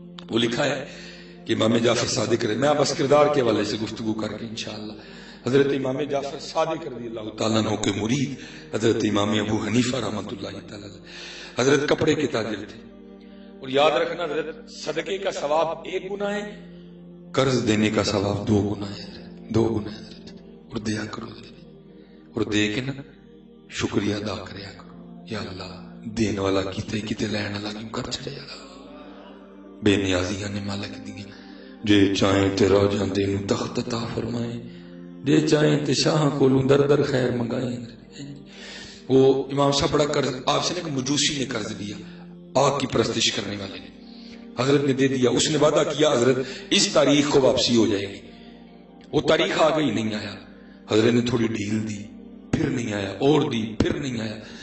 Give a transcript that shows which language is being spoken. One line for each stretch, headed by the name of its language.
Urdu: وہ لکھا ہے کہ امام جعفر صادق رضی، میں بس کردار کے حوالے سے گفتگو کر کے انشاءاللہ، حضرت امام جعفر صادق رضی اللہ تعالیٰ عنہ کے مرید حضرت امام ابو حنیفہ رحمۃ اللہ تعالیٰ حضرت کپڑے کے تاجر تھے. اور یاد رکھنا حضرت صدقے کا ثواب 1 گنا ہے، قرض دینے کا ثواب 2 گنا ہے. 2 گنا ہے. اور دیا کرو اور دے کے نا شکریہ ادا کریا کرو.
Punjabi: یا اللہ دین والا کیتے کیتے لین والا کیوں کر چھڑے. بے نیازیاں نے مالک دیاں، جے چاہیں تے روجاں دے نوں تخت عطا فرمائیں، جے چاہیں تے شاہ کولوں در در خیر منگائیں.
Urdu: وہ امام صاحب بڑا قرض آپ سے نے کہ مجوسی نے قرض لیا، آگ کی پرستش کرنے والے نے. حضرت نے دے دیا. اس نے وعدہ کیا حضرت اس تاریخ کو واپسی ہو جائے گی. وہ تاریخ آ گئی, نہیں آیا. حضرت نے تھوڑی ڈھیل دی, پھر نہیں آیا, اور دی, پھر نہیں آیا.